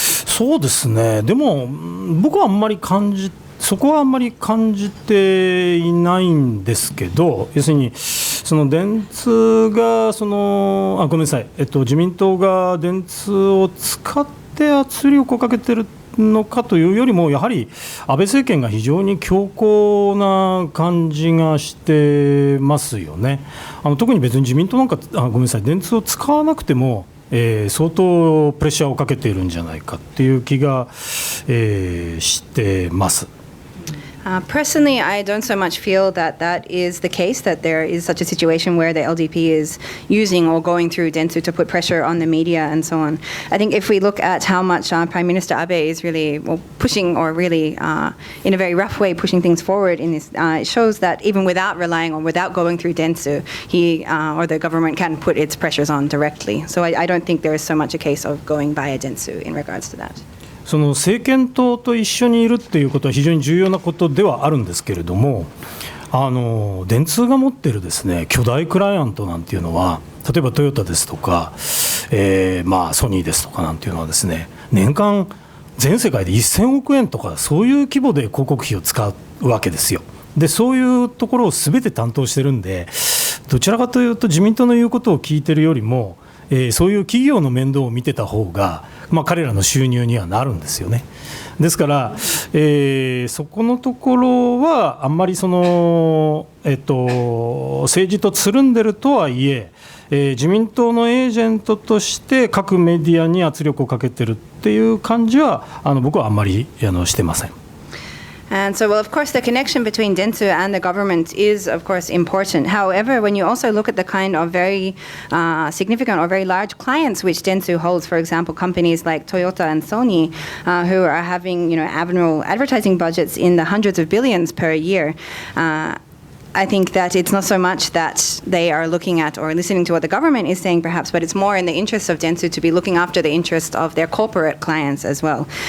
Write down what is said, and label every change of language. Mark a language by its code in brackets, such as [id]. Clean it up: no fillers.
[ja] そうですね、でも僕はあんまりそこはあんまり感じていないんですけど、要するにその電通がごめんなさい、自民党が電通を使って圧力をかけてるのかというよりも、やはり安倍政権が非常に強硬な感じがしてますよね。特に別に自民党なんかごめんなさい、電通を使わなくても相当プレッシャーをかけているんじゃないかっていう気が、してます。 [en] Personally, I don't so much feel that that is the case, that there is such a situation where the LDP is using or going through Dentsu to put pressure on the media and so on. I think if we look at how much Prime Minister Abe is really pushing, or really in a very rough way pushing things forward in this, it shows that even without relying on, without going through Dentsu, he or the government can put its pressures on directly. So I don't think there is so much a case of going via Dentsu in regards to that. [ja] その政権党と一緒にいるっていうことは非常に重要なことではあるんですけれども、電通が持っているですね、巨大クライアントなんていうのは、例えばトヨタですとか、ソニーですとかなんていうのはですね、年間全世界で1000億円とかそういう規模で広告費を使うわけですよ。でそういうところを全て担当してるんで、どちらかというと自民党の言うことを聞いてるよりも、そういう企業の面倒を見てた方が、彼らの収入にはなるんですよね。ですから、そこのところはあんまり政治とつるんでるとはいえ、自民党のエージェントとして各メディアに圧力をかけてるっていう感じは僕はあんまりしてません。 [en] And so, well, of course, the connection between Dentsu and the government is, of course, important. However, when you also look at the kind of very significant or very large clients which Dentsu holds, for example, companies like Toyota and Sony, who are having, annual advertising budgets in the hundreds of billions per year, I think that it's not so much that they are looking at or listening to what the government is saying, perhaps, but it's more in the interest of Dentsu to be looking after the interest of their corporate clients as well.